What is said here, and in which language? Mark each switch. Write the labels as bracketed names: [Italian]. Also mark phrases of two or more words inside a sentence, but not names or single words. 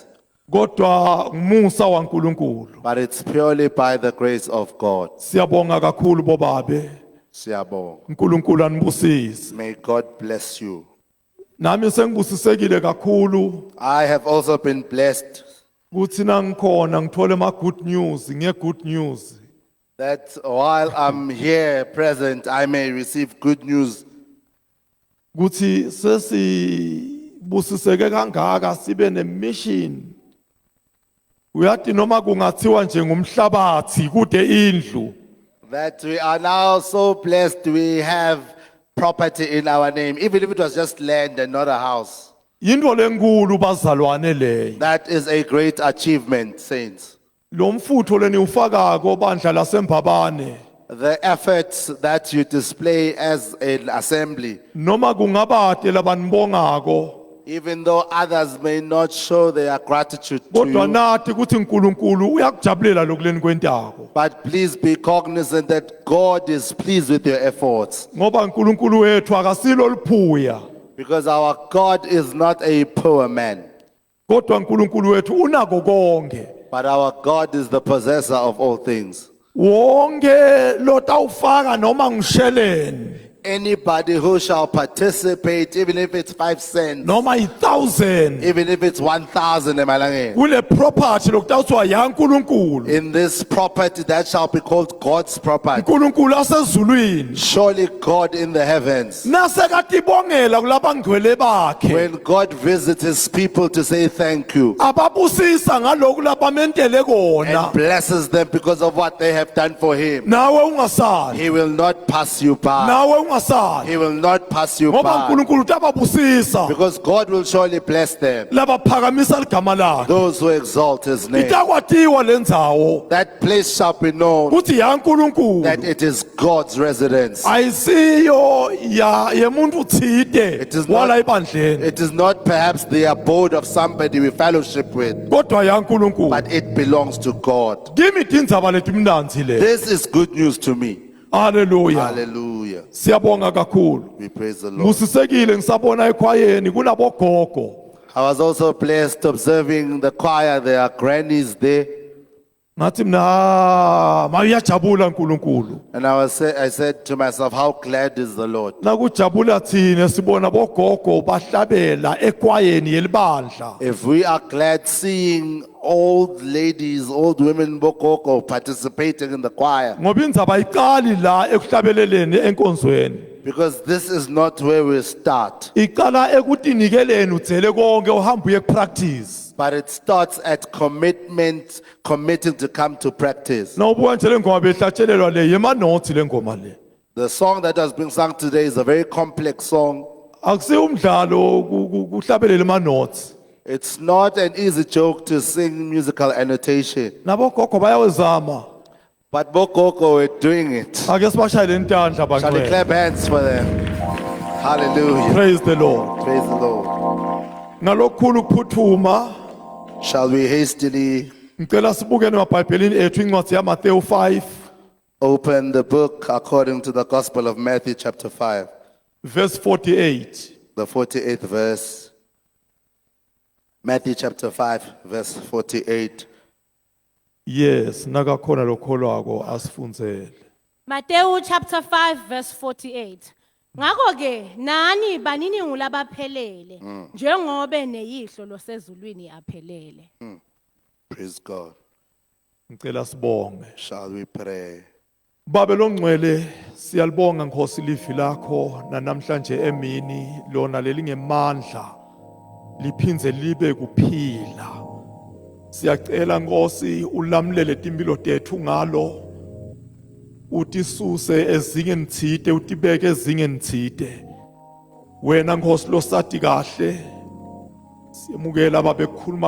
[Swati] kodwa ngumusa waNkulunkulu. [English] but it's purely by the grace of God. [Swati] Siyabonga kakhulu bobabe. Siyabonga. uNkulunkulu anibusise. [English] May God bless you. [Swati] Nami sengibusisekile kakhulu [English] I have also been blessed [Swati] ukuthi nangikhona ngithole ama [English] good news, good news. that while I'm here present, I may receive good news [Swati] Ukuthi sesibusiseke kangaka sibe nemission uyathi noma kungathiwa nje ngumhlabathi kude indlu [English] that we are now so blessed we have property in our name, even if it was just land and not a house. [Swati] yinto lenkulu bazalwane leyo [English] That is a great achievement, saints. [Swati] lo mfutho leni ufakako bandla laseMbabane [English] The efforts that you display as an assembly, [Swati] noma kungabade labanibongako [English] even though others may not show their gratitude to [Swati] kodwa [English] you, [Swati] nathi ukuthi uNkulunkulu uyakujabulela lokuleni kwentako [English] but please be cognizant that God is pleased with your efforts, [Swati] ngoba uNkulunkulu wethu akasilo liphuya [English] because our God is not a poor man, [Swati] kodwa uNkulunkulu wethu unako konke [English] but our God is the possessor of all things. [Swati] wonke lotawufaka noma ngisheleni [English] Anybody who shall participate, even if it's 5 cents, [Swati] noma 1,000 [English] even if it's 1,000 emalangeni, [Swati] kule property lokutawuthwa yaNkulunkulu [English] in this property that shall be called God's property, [Swati] uNkulunkulu asezulwini [English] surely God in the heavens, [Swati] nasekatibongela kulabangcwele bakhe [English] when God visits his people to say thank you [Swati] ababusisa ngaloku labamentele kona [English] and blesses them because of what they have done for him, [Swati] nawe ungasali [English] he will not pass you by. [Swati] nawe ungasali [English] He will not pass you [Swati] ngoba [English] by, [Swati] uNkulunkulu utababusisa [English] because God will surely bless them, [Swati] labaphakamisa ligama lakhe [English] those who exalt his name. [Swati] itakwatiwa lendzawo [English] That place shall be known [Swati] kuthi yaNkulunkulu [English] that it is God's residence. [Swati] ayisiyo yemuntu uthide [English] It is [Swati] wala [English] not, [Swati] ebandleni [English] it is not perhaps the abode of somebody we fellowship with, [Swati] kodwa yaNkulunkulu [English] but it belongs to God. [Swati] kimi tindzaba letimnanzi le [English] This is good news to me. [Swati] haleluya [English] Hallelujah. [Swati] siyabonga kakhulu [English] We praise the Lord. [Swati] busisekile ngisabona ekhwayeni kunabogogo [English] I was also blessed observing the choir. There are grannies there. [Swati] ngathi mina mayuyajabula uNkulunkulu [English] And I said to myself, how glad is the Lord? [Swati] nakujabula thina sibona bogogo bahlabela ekwayeni yelibandla [English] If we are glad seeing old ladies, old women, bokoko participating in the choir, [Swati] ngoba indzaba ayiqali la ekuhlabeleleni enkonzweni [English] because this is not where we start, [Swati] iqala ekutinikeleni udzele konke uhamba uye kupractice [English] but it starts at commitment, committing to come to practice. [Swati] nawubuka nje le ngoma behlatshelelwa le yemanothi le ngoma le [English] The song that has been sung today is a very complex song. [Swati] akusiyo umdlalo kuhlabelela emanothi [English] It's not an easy joke to sing musical annotation, [Swati] nabogogo bayawezama [English] but bokoko were doing it. [Swati] ake sibashayele intandla [English] Shall we [Swati] bangcwele [English] clap hands for them? Hallelujah. praise the Lord Praise the Lord. [Swati] ngalokukhulu ukuphuthuma [English] Shall we hastily [Swati] ngicela sibukene emabhayibhelini ethu incwadi yaMateyu 5 [English] open the book according to the Gospel of Matthew, chapter 5, verse 48 the 48th verse? Matthew chapter 5, verse 48. [Swati] yes nakakhona lokholwako asifundzele [English] Matthew chapter 5 verse 48. [Swati] Ngakho ke nani banini ngulabaphelele njengobe neyihlo losezulwini aphelele. [English] Praise God. [Swati] ngicela sibonge [English] Shall we pray? [Swati] Babe longcwele siyalibonga Nkosi livi lakho namhlanje emini lona lelingemandla liphindze libe kuphila siyacela Nkosi ulamlele timpilo tethu ngalo utisuse ezingeni thide utibeke ezingeni thide wena Nkosi losati kahle siyemukela babe kukhuluma